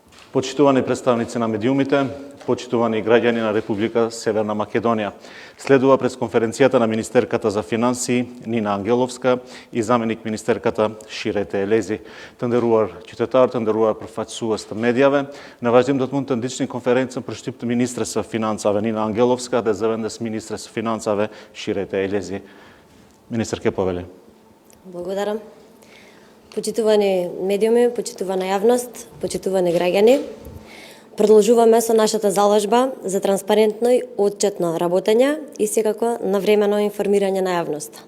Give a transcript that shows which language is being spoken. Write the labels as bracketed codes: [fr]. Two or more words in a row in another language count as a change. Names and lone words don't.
[mk] Почитувани представници на медиумите, почитувани граѓани на Република Северна Македонија. Следува пресконференцијата на министерката за финансии Нина Ангеловска и заменик министерката Ширете Елези. [sq] Тандеруар qytetar, tandëruar përfaqësues të medjave, në vazhdim do të mund të ndiqni konferencën për shtyp të ministres së financave Nina Angelovska dhe zëvendës ministres së financave Ширете Елези. [mk] Министр Кеповели. Благодарам. Почитувани медиуми, почитувана јавност, почитувани граѓани, продолжуваме со нашата залажба за транспарентно и отчетно работење и секако навремено информирање на јавноста.